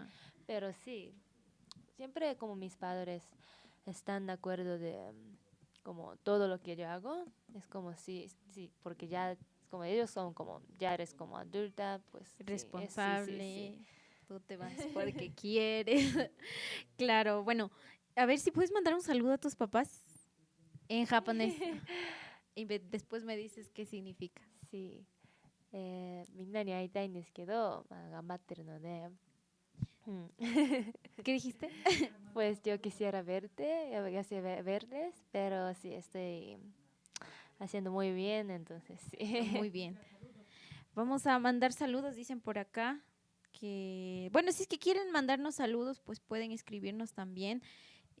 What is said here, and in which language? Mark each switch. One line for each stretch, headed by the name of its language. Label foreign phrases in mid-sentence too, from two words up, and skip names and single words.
Spanish: Pero sí, siempre como mis padres están de acuerdo de como todo lo que yo hago, es como sí, porque ya como ellos son como, ya eres como adulta, pues sí, sí. Responsable, tú te vas porque quieres. Claro, bueno, a ver si puedes mandar un saludo a tus papás en japonés y después me dices qué significa. sí.
Japanese: みんなに会いたいんですけど、まあ、頑張ってるので、うん、
Spanish: ¿Qué dijiste? pues yo quisiera verte, yo quisiera verles, pero sí, estoy haciendo muy bien, entonces sí. Muy bien. Vamos a mandar saludos, dicen por acá. Que, bueno, si es que quieren mandarnos saludos, pues pueden escribirnos también.